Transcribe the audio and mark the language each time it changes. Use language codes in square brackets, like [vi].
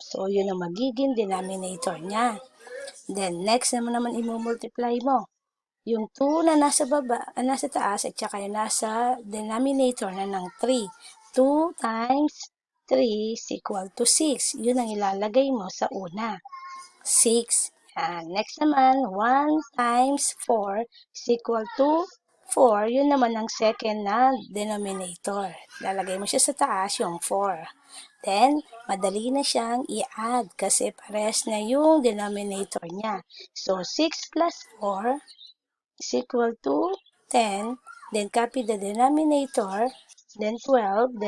[tl] So, yun ang magiging denominator niya. Then, next naman i-multiply mo. Yung 2 na nasa baba, nasa taas, at saka yung nasa denominator na ng 3. [en] 2 times 3 is equal to 6. [tl] Yun ang ilalagay mo sa una. [en] 6. Next naman, 1 times 4 is equal to 4. [tl] Yun naman ang second na denominator. Lalagay mo siya sa taas, yung 4. Then, madali na siyang i-add kasi parehas na yung denominator niya. [en] So, 6 plus 4 is equal to 10. Then, copy the denominator. Then, 12.